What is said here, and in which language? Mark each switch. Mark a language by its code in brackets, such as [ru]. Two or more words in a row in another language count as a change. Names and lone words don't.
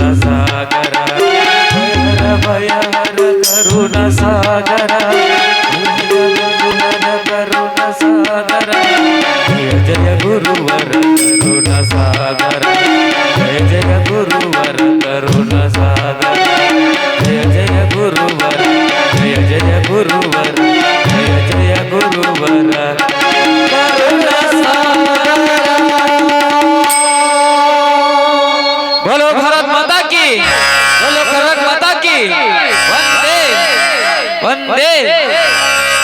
[kn] ಸಾಗರ, ಭಯಹರ ಭಯಹರ ಕರುಣ ಸಾಗರ, ಗುರುವರ ಕರುಣ ಸಾಗರ, ಜಯ ಜಯ ಗುರುವರ ಕರುಣ ಸಾಗರ, ಜಯ ಜಯ ಗುರುವರ ಕರುಣ ಸಾಗರ, ಜಯ ಜಯ ಗುರುವರ, ಜಯ ಜಯ ಗುರುವರ, ಜಯ ಜಯ ಗುರುವರ ಕರುಣ ಸಾಗರ. [hi] बोलो भारत माता की, बोलो भारत माता की, वंदे वंदे